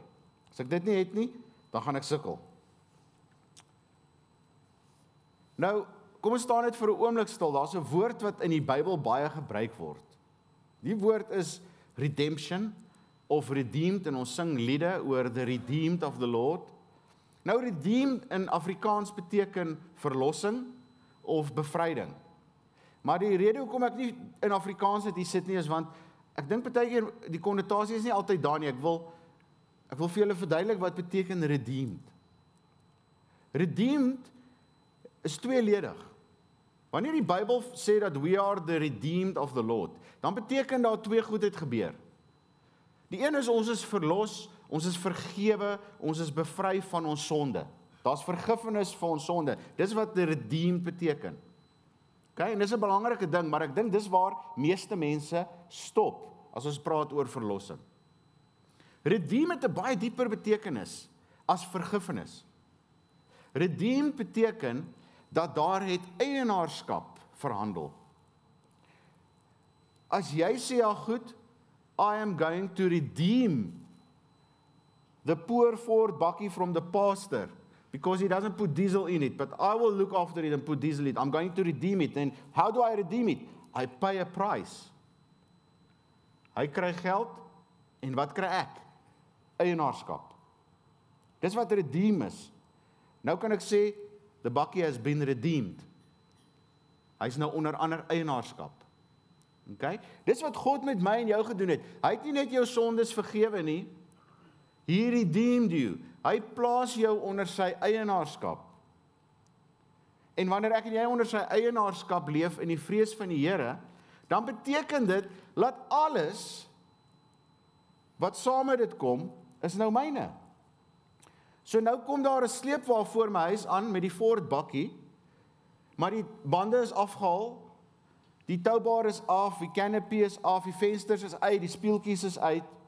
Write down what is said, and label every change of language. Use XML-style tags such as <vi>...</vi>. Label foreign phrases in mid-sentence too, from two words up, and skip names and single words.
<af>As ek dit nie het nie, dan gaan ek sukkel. Nou, kom ons staan net vir 'n oomblik stil, daar's 'n woord wat in die Bybel baie gebruik word. Die woord is redemption, of redeemed, en ons sing liede oor</af> <en>the redeemed of the Lord.</en> <af>Nou, redeemed in Afrikaans beteken verlossing, of bevryding. Maar die rede hoekom ek nie in Afrikaans dit hier sit nie, is want ek dink partykeer die konnotasie is nie altyd daar nie. Ek wil vir julle verduidelik wat beteken redeemed. Redeemed is tweeledig. Wanneer die Bybel sê dat</af> <en>we are the redeemed of the Lord,</en> <af>dan beteken daar twee goed het gebeur. Die een is ons is verlos, ons is vergewe, ons is bevry van ons sonde. Daar's vergifnis vir ons sonde. Dis wat</af> <en>the redeemed</en> <af>beteken. Okay, en dis 'n belangrike ding, maar ek dink dis waar meeste mense stop as ons praat oor verlossing. Redeem het 'n baie dieper betekenis as vergifnis. Redeem beteken dat daar het eienaarskap verhandel. As jy sê, ja goed,</af> <en>I am going to redeem the poor Ford bakkie from the pastor, because he doesn't put diesel in it, but I will look after it and put diesel in it. I'm going to redeem it. And how do I redeem it? I pay a price.</en> <af>Hy kry geld, en wat kry ek? Eienaarskap. Dis wat redeem is. Nou kan ek sê,</af> <en>the bakkie has been redeemed.</en> <af>Hy's nou onder ander eienaarskap. Okay? Dis wat God met my en jou gedoen het. Hy het nie net jou sondes vergewe nie.</af> <en>He redeemed you.</en> <af>Hy plaas jou onder sy eienaarskap. En wanneer ek en jy onder sy eienaarskap leef in die vrees van die Here, dan beteken dit, laat alles wat saam met dit kom, is nou myne. So nou kom daar 'n sleepwa voor my huis aan met die Ford bakkie, maar die bande is afgehaal, die toubaar is af, die canopy is af, die vensters is uit, die spieeltjies is uit.</af>